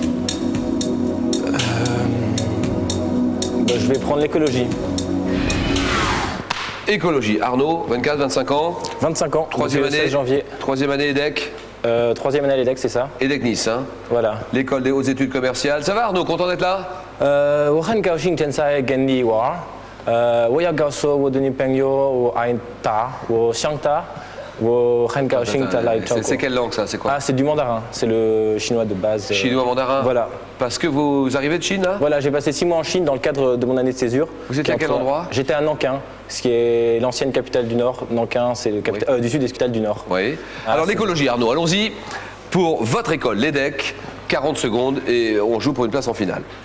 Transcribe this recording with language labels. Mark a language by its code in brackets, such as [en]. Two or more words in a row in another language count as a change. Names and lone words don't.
[fr] Je vais prendre l'écologie. Écologie. Arnaud, 24, 25 ans. 25 ans. Troisième depuis le année. 16 janvier. Troisième année EDEC. Troisième année à l'EDEC, c'est ça? EDEC Nice, hein. Voilà. L'école des hautes études commerciales. Ça va Arnaud, content d'être là? [zh] 我很高興見晒跟你玩。我要告訴我的女朋友，我愛她，我想她，我很高興的來照顧。 [fr] C'est quelle langue ça? C'est quoi? Ah, c'est du mandarin. C'est le chinois de base. Chinois mandarin? Voilà. Parce que vous arrivez de Chine là? Voilà, j'ai passé 6 mois en Chine dans le cadre de mon année de césure. Vous étiez à quel endroit? J'étais à Nankin, ce qui est l'ancienne capitale du Nord. Nankin, c'est le du Sud, des capitales du Nord. Oui. Alors l'écologie, Arnaud, allons-y. Pour votre école, l'EDEC, 40 secondes et on joue pour une place en finale.